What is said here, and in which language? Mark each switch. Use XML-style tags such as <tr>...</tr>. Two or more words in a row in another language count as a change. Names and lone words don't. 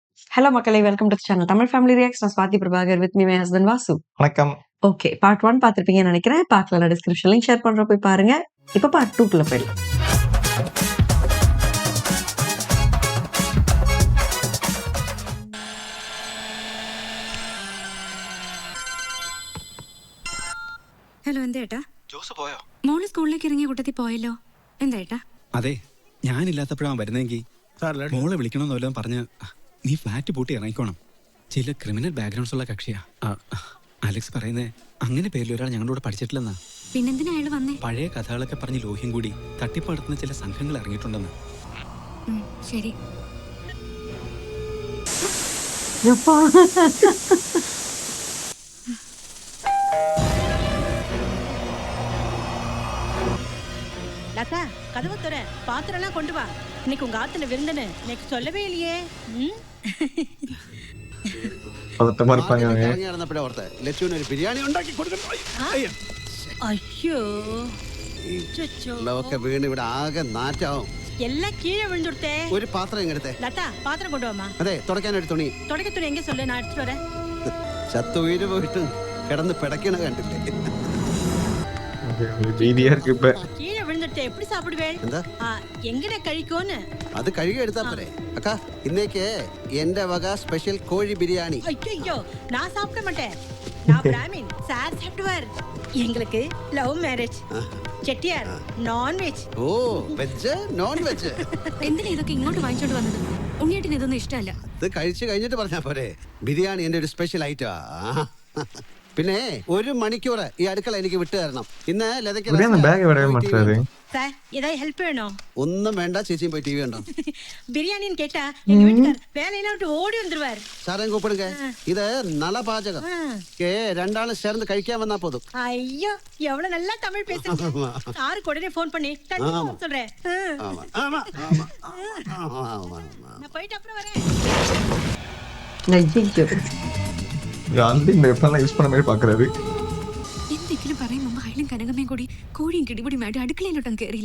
<en>Hello மக்களே, welcome to channel Tamil Family Reacts.</en> <ta>நான் ஸ்வாதி பிரபாகர்,</ta> <en>with me my husband</en> <ta>வாசு. வணக்கம். ஓகே, பார்ட் 1 பார்த்திருப்பீங்கன்னு நினைக்கிறேன். பார்க்கல</ta> <en>description link share</en> <ta>பண்றோம், போய் பாருங்க. இப்போ பார்ட் 2 போயிடலாம்.</ta> <ml>ഹലോ എന്തേട്ടാ? ജോസ് പോയോ? മോള് സ്കൂളിലേക്ക് ഇറങ്ങിയ കൂട്ടത്തിൽ പോയല്ലോ. എന്താ? അതെ, ഞാനില്ലാത്തപ്പോഴാണ് വരുന്നെങ്കിൽ മോളെ വിളിക്കണമെന്ന് വല്ലതും പറഞ്ഞ് നീ ഫ്ലാറ്റ് പൂട്ടി ഇറങ്ങിക്കോണം. ചില</ml> <en>criminal backgrounds</en> <ml>ഉള്ള കക്ഷിയാ. അലക്സ് പറയുന്നേ അങ്ങനെ പേരിൽ ഒരാൾ ഞങ്ങളോട് പഠിച്ചിട്ടില്ലെന്നാ. പിന്നെന്തിനാ അയാൾ വന്നേ? പഴയ കഥകളൊക്കെ പറഞ്ഞ് ലോഹ്യം കൂടി തട്ടിപ്പടത്തുന്ന ചില സംഘങ്ങൾ ഇറങ്ങിയിട്ടുണ്ടെന്ന്. ശരി.</ml> <ta>லதா, கதவை துற, பாத்திரம் எல்லாம் கொண்டு வா. இன்னைக்கு உங்க ஆத்துல விருந்துன்னு எனக்கு சொல்லவே இல்லையே.</ta> <ml>ബിരിയാണി ഉണ്ടാക്കി</ml> <ta>ஐயோ,</ta> <ml>വീണ് ഇവിടെ ആകെ നാറ്റാവും.</ml> <ta>எல்லாம் கீழே விழுந்துடுத்தே.</ta> <ml>ഒരു പാത്രം ഇങ്ങടുത്തെ.</ml> <ta>லதா, பாத்திரம் கொண்டு வாமா.</ta> <ml>അതെ, തുടയ്ക്കാനൊരു തുണി.</ml> <ta>தொடக்க துணி எங்க சொல்லு, நான் எடுத்துட்டு வரேன்.</ta> <ml>ചത്തുവീര് പോയിട്ട് കിടന്ന് പിടക്കണ കണ്ടില്ലേ?</ml> <ta>கீழே விழுந்துடுத்தே, எப்படி சாப்பிடுவேன்?</ta> <ml>എന്താ எங்கட കഴിക്കോന്ന്? അത് കഴുകി എടുത്താ പോരെ. അക്കാ, ഇന്നേക്ക് എന്റെ വക സ്പെഷ്യൽ കോഴി ബിരിയാണി.</ml> <ta>ஐயோ, நான் சாப்பிட மாட்டேன். நான் பிராமின், சார் சாப்பிடுவார். எங்களுக்கு</ta> <en>love marriage.</en> <ml>ചെട്ടിയാർ നോൺവെജ്.</ml> <en>Oh, veg non veg.</en> <ml>എന്തിനാ ഇതൊക്കെ ഇങ്ങോട്ട് വാങ്ങിച്ചോണ്ട് വന്നത്? ഉണ്ണിയേട്ടിന് ഇതൊന്നും ഇഷ്ടമല്ല. ഇത് കഴിച്ചു കഴിഞ്ഞിട്ട് പറഞ്ഞാ പോരെ. ബിരിയാണി എന്റെ ഒരു സ്പെഷ്യൽ ഐറ്റാ. പിന്നെ 1 മണിക്കൂർ ഈ അടുക്കള എനിക്ക് വിട്ടു തരണം. ഇന്ന്</ml> <ta>சார், ஏதாவது ஹெல்ப் வேணும்?</ta> <ml>ഒന്നും വേണ്ട, ചേച്ചിയും പോയി ടിവി കണ്ടോ.</ml> <ta>பிரியாணின்னு கேட்டா எங்க வீட்டுக்கார் வேலையில விட்டு ஓடி வந்துருவார்.</ta> <ml>സാറേം കൂപ്പിടുങ്ക. ഇത് നളപാചകം. രണ്ടാളും ചേർന്ന് കഴിക്കാൻ വന്നാ പോതും.</ml> <ta>ஐயோ, எவ்வளவு நல்லா தமிழ் பேசுறீங்க. சாருக்கு உடனே ஃபோன் பண்ணி கண்டிப்பா வர சொல்றேன். நான் போயிட்டு அப்புறம் வரேன்.</ta> <ml>എന്തെങ്കിലും പറയും മുമ്പ് അയലും കനകമ്മയും കൂടി കോഴിയും കിടിപിടിയുമായിട്ട് അടുക്കളയിലോട്ടം കയറിയില്ലേ?</ml>